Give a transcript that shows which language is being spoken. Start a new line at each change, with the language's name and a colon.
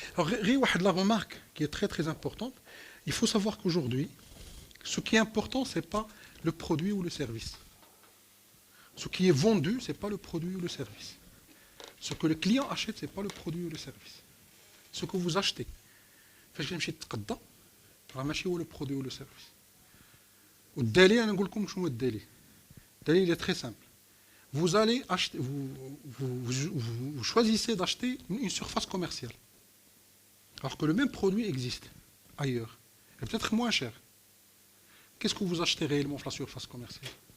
French: Alors, la remarque qui est très très importante, il faut savoir qu'aujourd'hui, ce qui est important, ce n'est pas le produit ou le service. Ce qui est vendu, ce n'est pas le produit ou le service. Ce que le client achète, ce n'est pas le produit ou le service. Ce que vous achetez.
Arabic: فاش كنمشي نتقدى راه ماشي هو
French: لو برودوي
Arabic: ولا سيرفيس. والدليل انا نقول لكم شنو هو الدليل.
French: الدليل est très simple. Vous allez acheter, vous choisissez d'acheter une surface commerciale. Alors que le même produit existe ailleurs. Et peut-être moins cher. Qu'est-ce que vous achetez réellement sur la surface commerciale?